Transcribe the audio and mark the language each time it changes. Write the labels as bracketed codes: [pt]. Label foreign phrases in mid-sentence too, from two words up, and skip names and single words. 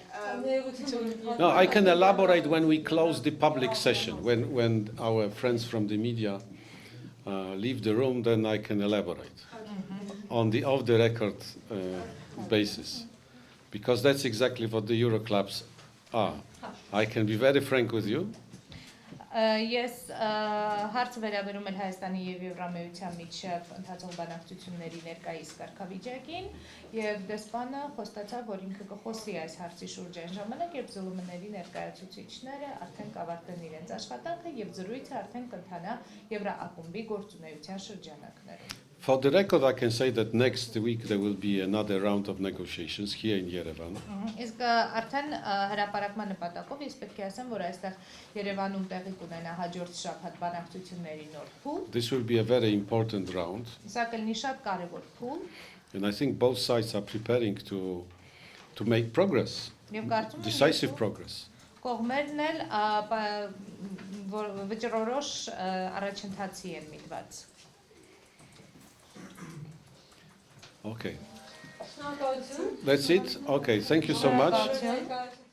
[en] No, I can elaborate when we close the public session, when our friends from the media leave the room, then I can elaborate on the off-the-record basis, because that's exactly what the Euroclubs are. I can be very frank with you. [hy] Ես հարցը վերաբերում եմ Հայաստանի եւ Եվրամիության միջև ընթացող բանակցությունների ներկայիս կարգավիճակին եւ դեսպանը խոստացավ, որ ինքը կխոսի այս հարցի շուրջ այն ժամանակ, երբ ԶԼՄ-ների ներկայացուցիչները արդեն կավարտեն իրենց աշխատանքը եւ զրույցը արդեն կընթանա Եվրոակումբի գործունեության շրջանակներում. [en] For the record, I can say that next week there will be another round of negotiations here in Yerevan. [hy] Իսկ արդեն հրապարակման նպատակով ես պետք է ասեմ, որ այստեղ Երևանում տեղի կունենա հաջորդ շաբաթ բանակցությունների նոր փուլ։ [en] This will be a very important round, [hy] Սա կլինի շատ կարևոր փուլ, [en] and I think both sides are preparing to make progress, [hy] եւ կարծում եմ [en] decisive progress. [hy] կողմերն էլ վճռորոշ առաջընթացի են միտված։ [en] Okay. That's it. Okay. Thank you so much. [hy] Շնորհակալություն։